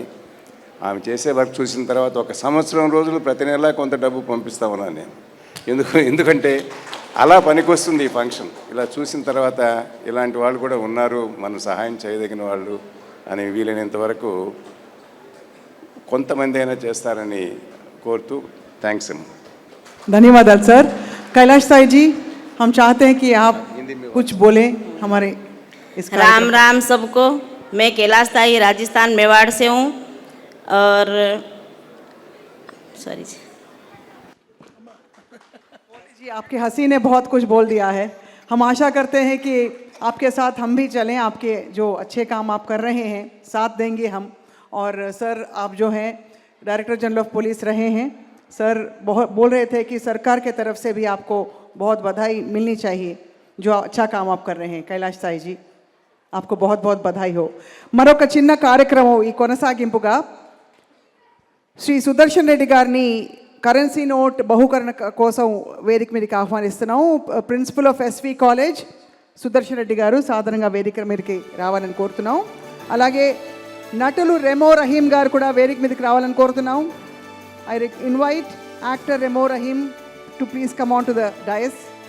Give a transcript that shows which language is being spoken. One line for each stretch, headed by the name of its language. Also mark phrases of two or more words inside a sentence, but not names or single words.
Telugu: ఆమె చేసే వర్క్ చూసిన తర్వాత 1 సంవత్సరం రోజులు ప్రతి నెల కొంత డబ్బు పంపిస్తా ఉన్నాను నేను. ఎందుకంటే అలా పనికొస్తుంది ఈ ఫంక్షన్. ఇలా చూసిన తర్వాత ఇలాంటి వాళ్ళు కూడా ఉన్నారు, మనం సహాయం చేయదగిన వాళ్ళు అని వీలైనంత వరకు కొంతమంది అయినా చేస్తారని కోరుతూ థ్యాంక్స్ అమ్మ.
Hindi: धन्यवाद सर. कैलाश साई जी, हम चाहते हैं कि आप कुछ बोले हमारे इस राम राम सबको. मैं कैलाश साई राजस्थान मेवाड़ से हूँ और सॉरी जी आपकी हंसी ने बहुत कुछ बोल दिया है. हम आशा करते हैं कि आपके साथ हम भी चलें, आपके जो अच्छे काम आप कर रहे हैं साथ देंगे हम. और सर आप जो हैं
English: Director General of Police
Hindi: रहे हैं, सर बहुत बोल रहे थे कि सरकार के तरफ से भी आपको बहुत बधाई मिलनी चाहिए जो अच्छा काम आप कर रहे हैं. कैलाश साई जी आपको बहुत बहुत बधाई हो.
Telugu: మరొక చిన్న కార్యక్రమం ఈ కొనసాగింపుగా శ్రీ సుదర్శన్ రెడ్డి గారిని
English: currency note
Telugu: బహుకరణ కోసం వేదిక మీదకి ఆహ్వానిస్తున్నాము.
English: Principal of SV College
Telugu: సుదర్శన్ రెడ్డి గారు సాధారణంగా వేదిక మీదకి రావాలని కోరుతున్నాం. అలాగే నటులు రెమో రహీం గారు కూడా వేదిక మీదకి రావాలని కోరుతున్నాం.
English: I invite actor Remo Rahim to please come on to the dais.